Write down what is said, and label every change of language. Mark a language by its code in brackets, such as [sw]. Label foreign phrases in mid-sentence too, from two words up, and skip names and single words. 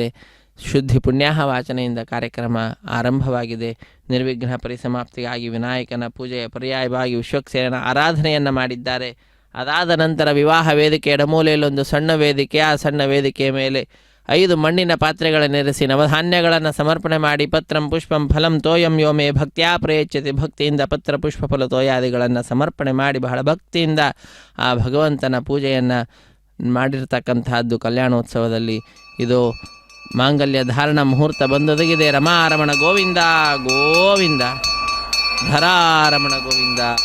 [kn] ಶುದ್ಧಿ ಪುಣ್ಯಾಹ ವಾಚನೆಯಿಂದ ಕಾರ್ಯಕ್ರಮ ಆರಂಭವಾಗಿದೆ. ನಿರ್ವಿಘ್ನ ಪರಿಸಮಾಪ್ತಿಗಾಗಿ ವಿನಾಯಕನ ಪೂಜೆಯ ಪರ್ಯಾಯವಾಗಿ ವಿಶ್ವಕ್ಸೇನನ ಆರಾಧನೆಯನ್ನು ಮಾಡಿದ್ದಾರೆ. ಅದಾದ ನಂತರ ವಿವಾಹ ವೇದಿಕೆ ಎಡಮೂಲೆಯಲ್ಲೊಂದು ಸಣ್ಣ ವೇದಿಕೆ, ಆ ಸಣ್ಣ ವೇದಿಕೆಯ ಮೇಲೆ 5 ಮಣ್ಣಿನ ಪಾತ್ರೆಗಳನ್ನಿರಿಸಿ ನವಧಾನ್ಯಗಳನ್ನು ಸಮರ್ಪಣೆ ಮಾಡಿ [sa] ಪತ್ರಂ ಪುಷ್ಪಂ ಫಲಂ ತೋಯಂ ಯೋಮೇ ಭಕ್ತ್ಯಾ ಪ್ರಯಚ್ಯತೆ [kn] ಭಕ್ತಿಯಿಂದ ಪತ್ರ ಪುಷ್ಪ ಫಲ ತೋಯಾದಿಗಳನ್ನು ಸಮರ್ಪಣೆ ಮಾಡಿ ಬಹಳ ಭಕ್ತಿಯಿಂದ ಆ ಭಗವಂತನ ಪೂಜೆಯನ್ನು ಮಾಡಿರ್ತಕ್ಕಂತಹದ್ದು ಕಲ್ಯಾಣೋತ್ಸವದಲ್ಲಿ. ಇದು ಮಾಂಗಲ್ಯ ಧಾರಣ ಮುಹೂರ್ತ ಬಂದೊದಗಿದೆ. ರಮಾರಮಣ ಗೋವಿಂದ ಗೋವಿಂದ, ಧರಾರಮಣ ಗೋವಿಂದ.